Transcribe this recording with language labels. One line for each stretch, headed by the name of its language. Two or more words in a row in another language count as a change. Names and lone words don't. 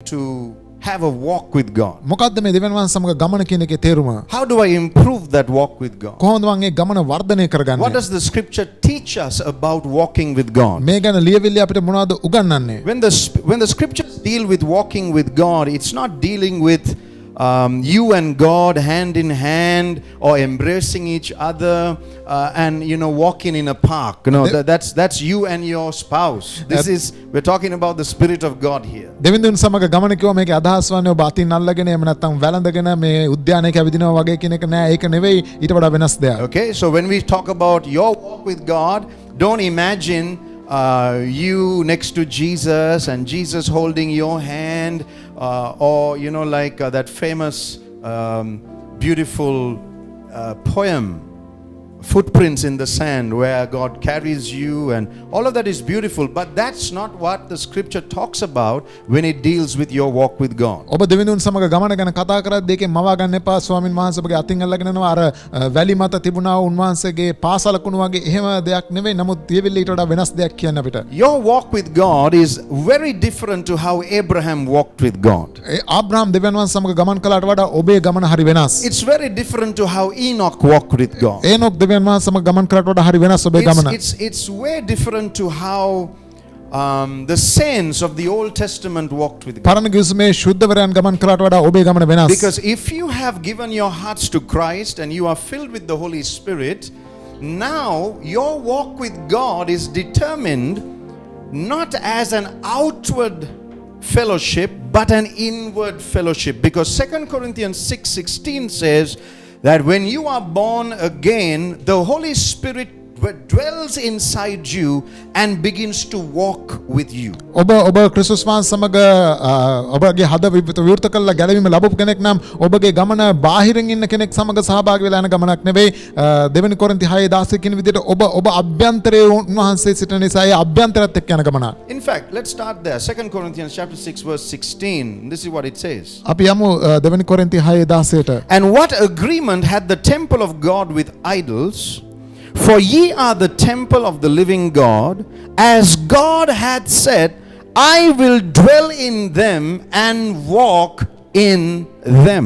English: to have a walk with God?
Sinhala: මොකද්ද මේ දෙවියන් වහන්සේ සමග ගමන කියන එකේ තේරුම?
English: How do I improve that walk with God?
Sinhala: කොහොමද මම මේ ගමන වර්ධනය කරගන්නේ?
English: What does the scripture teach us about walking with God?
Sinhala: මේ ගැන ලියවිල්ල අපිට මොනවද උගන්වන්නේ?
English: When the scriptures deal with walking with God, it's not dealing with you and God hand in hand or embracing each other and walking in a park. That's you and your spouse. We're talking about the Spirit of God here.
Sinhala: දෙවිඳුන් සමග ගමන කිව්ව මේකේ අදහස් වන්නේ ඔබ අතින් අල්ලගෙන එහෙම නැත්නම් වැළඳගෙන මේ උද්‍යානයක ඇවිදිනවා වගේ කියන එක නෑ. ඒක නෙවෙයි, ඊට වඩා වෙනස් දෙයක්.
English: Okay, so when we talk about your walk with God, don't imagine you next to Jesus and Jesus holding your hand, or like that famous beautiful poem, Footprints in the Sand, where God carries you, and all of that is beautiful, but that's not what the scripture talks about when it deals with your walk with God.
Sinhala: ඔබ දෙවිඳුන් සමග ගමන ගැන කතා කරද්දී ඒකේ මවා ගන්න එපා. ස්වාමින් වහන්සේ ඔබගේ අතින් අල්ලගෙන යනවා අර වැලි මත තිබුණා උන්වහන්සේගේ පාසලකුණු වගේ එහෙම දෙයක් නෙවෙයි. නමුත් ඊවිල්ල ඊට වඩා වෙනස් දෙයක් කියන්න අපිට.
English: Your walk with God is very different to how Abraham walked with God.
Sinhala: ආබ්‍රහම් දෙවියන් වහන්සේ සමග ගමන් කළාට වඩා ඔබේ ගමන හරි වෙනස්.
English: It's very different to how Enoch walked with God.
Sinhala: ඒනොක් දෙවියන් වහන්සේ සමග ගමන් කළාට වඩා හරි වෙනස් ඔබේ ගමන.
English: It's way different to how the saints of the Old Testament walked with God.
Sinhala: පරණ ගිවිසුමේ ශුද්ධවරයන් ගමන් කළාට වඩා ඔබේ ගමන වෙනස්.
English: Because if you have given your hearts to Christ and you are filled with the Holy Spirit, now your walk with God is determined not as an outward fellowship but an inward fellowship, because 2 Corinthians 6:16 says that when you are born again, the Holy Spirit dwells inside you and begins to walk with you.
Sinhala: ඔබ ක්‍රිස්තුස් වහන්සේ සමග ඔබගේ හද විවෘත කළ ගැලවීම ලැබපු කෙනෙක් නම් ඔබගේ ගමන බාහිරින් ඉන්න කෙනෙක් සමග සහභාගී වෙලා යන ගමනක් නෙවෙයි. දෙවෙනි කොරින්ති 6:16 කියන විදිහට ඔබ අභ්‍යන්තරයේ උන්වහන්සේ සිටින නිසා ඒ අභ්‍යන්තරයත් එක්ක යන ගමනක්.
English: In fact, let's start there. 2 Corinthians chapter 6 verse 16. This is what it says.
Sinhala: අපි යමු දෙවෙනි කොරින්ති 6:16ට.
English: And what agreement had the temple of God with idols? For ye are the temple of the living God, as God had said, I will dwell in them and walk in them.